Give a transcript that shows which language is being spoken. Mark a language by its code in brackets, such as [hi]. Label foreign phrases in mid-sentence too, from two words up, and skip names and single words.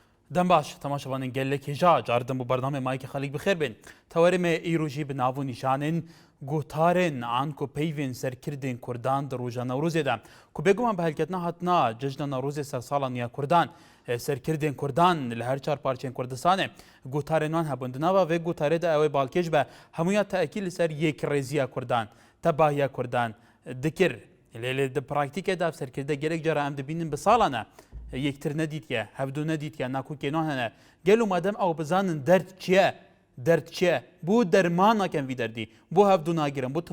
[ku] دەم باش تەماشەوانین گەلێکێژا جاردن بۆ بەردەمێ مایکی خەڵک بخێر بێن تەوەرمێ ئیروژی بناو و نیشانên گوتارên an ku peyvên serkirdên Kurdan di roja Newrozê de ku bêguman bi helketina hatina cejna Newrozê sersala Nûya Kurdan serkirdên Kurdan li her çar parçeyên Kurdistanê gutarên wan hebûn di nava vê gutarê de ew ê balkêj be hemûya teekîd li ser yêkrêziya Kurdan tebahiya Kurdan dikir lê di praktîkê de ev serkirde gelek cara em dibînin bi salan e yektir nedîtiye hevdû nedîtiye nakûkê nan hene gelo madem ew bizanin derd çi ye derd çi ye bû dermanaken vî derdî bû hevdû nagirin bû